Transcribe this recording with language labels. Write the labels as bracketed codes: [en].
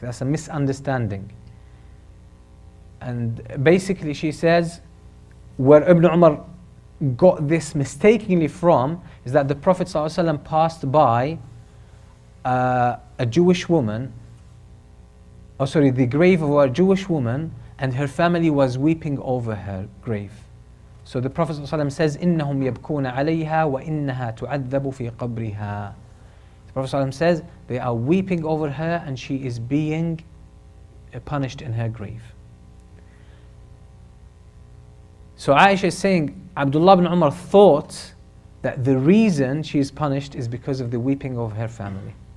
[en] That's a misunderstanding. And basically she says, where Ibn Umar got this mistakenly from is that the Prophet ﷺ passed by a Jewish woman, the grave of a Jewish woman, and her family was weeping over her grave. So the Prophet ﷺ says, [ar] إِنَّهُمْ يَبْكُونَ عَلَيْهَا وَإِنَّهَا تُعَذَّبُ فِي قَبْرِهَا. [en] The Prophet ﷺ says, they are weeping over her and she is being punished in her grave. So Aisha is saying, Abdullah ibn Umar thought that the reason she is punished is because of the weeping of her family.